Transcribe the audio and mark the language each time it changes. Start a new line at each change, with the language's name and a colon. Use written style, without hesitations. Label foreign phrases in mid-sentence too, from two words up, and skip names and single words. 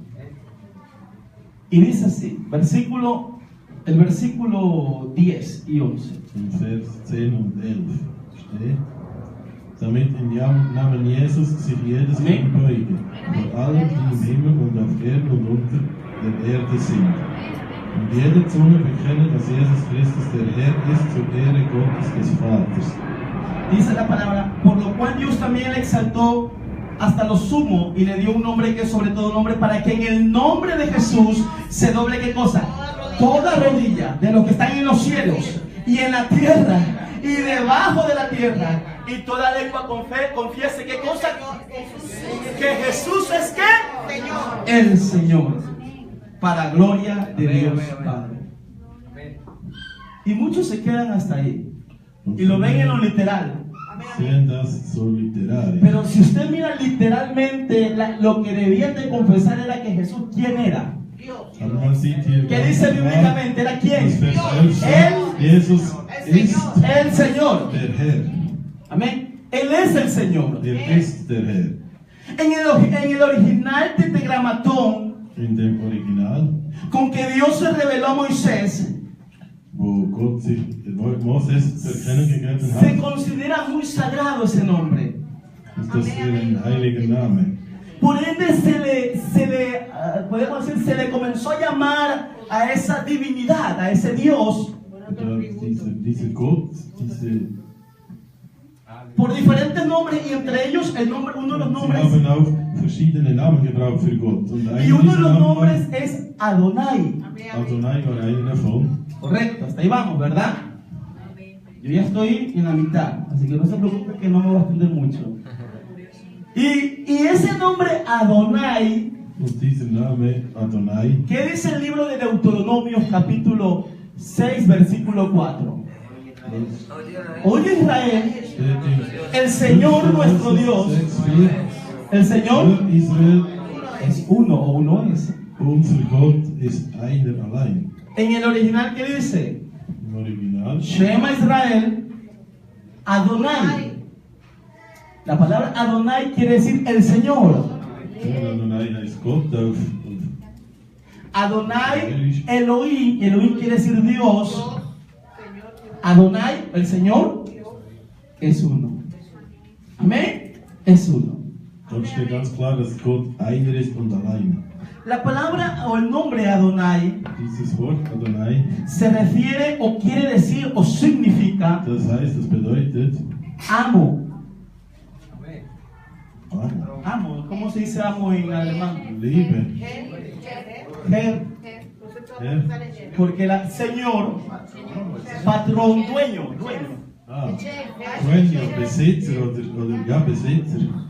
Spanish: Y dice así, el versículo 10 y 11.
German: in Vers 10 und 11 steht, damit im Namen Jesus sich jedes Knie beuge, vor allem, die im Himmel und auf Erden und unter der Erde sind. Und jede Zunge bekenne, dass Jesus Christus der Herr ist, zur Ehre Gottes des Vaters.
Spanish: Dice la palabra, por lo cual Dios también le exaltó hasta lo sumo y le dio un nombre que es sobre todo nombre, para que en el nombre de Jesús se doble ¿qué cosa? Toda rodilla de los que están en los cielos y en la tierra y debajo de la tierra, Y toda lengua confiese ¿qué cosa? Que Jesús es ¿qué? El Señor, para gloria de Dios Padre. Y muchos se quedan hasta ahí y lo ven en lo literal.
German: Sehen das so literarisch.
Spanish: Pero si usted mira literalmente, lo que debían de confesar era que Jesús, ¿quién era?
German: Aber man sieht hier
Spanish: ¿Qué
German: ganz
Spanish: dice
German: klar,
Spanish: bíblicamente? ¿Era
German: das
Spanish: quién?
German: Vers 11 sagt, Jesus ist
Spanish: El Señor.
German: der Herr.
Spanish: Amén. Él es el Señor.
German: Ist der Herr.
Spanish: En el original tetragramatón,
German: In dem Original,
Spanish: con que Dios se reveló a Moisés,
German: wo Gott sich Moses zu erkennen gegeben
Spanish: se
German: hat,
Spanish: considera muy sagrado ese nombre.
German: ist das ein heiliger Name.
Spanish: Por ende podemos decir, se le comenzó a llamar a esa divinidad, a ese Dios,
German: Dieser Gott,
Spanish: por diferentes nombres, y entre ellos uno de los
German: sie
Spanish: nombres,
German: haben auch verschiedene Namen gebraucht für Gott. Und
Spanish: y uno de
German: dieser
Spanish: los
German: Name
Spanish: nombres es Adonai.
German: war Adonai, war einer davon.
Spanish: Correcto, hasta ahí vamos, ¿verdad? Yo ya estoy en la mitad, así que no se preocupe que no me voy a extender mucho. Y ese nombre Adonai,
German: Und dieser Name Adonai,
Spanish: ¿qué dice el libro de Deuteronomio capítulo 6 versículo 4? Oye Israel,
German: steht in
Spanish: el Señor nuestro Dios,
German: 6,4.
Spanish: el Señor
German: Hör Israel,
Spanish: es uno o uno es.
German: unser Gott ist einer allein.
Spanish: En el original, ¿qué dice?
German: Im Original,
Hebrew: שמע ישראל, אדני.
Spanish: La palabra Adonai quiere decir el Señor.
German: Adonai heißt Gott auf
Spanish: Adonai, Elohim, Elohim quiere decir Dios. Adonai, el Señor, es uno. Amén, es uno.
German: Dort steht ganz klar, dass Gott einer ist und allein.
Spanish: La palabra o el nombre Adonai
German: Dieses Wort Adonai,
Spanish: se refiere o quiere decir o significa
German: das bedeutet
Spanish: amo. Amo, Amo, ¿cómo se dice amo en alemán?
German: Liebe, Herr, Herr.
Spanish: porque Señor, patrón, dueño. Dueño,
German: Besitzer oder ja, Besitzer.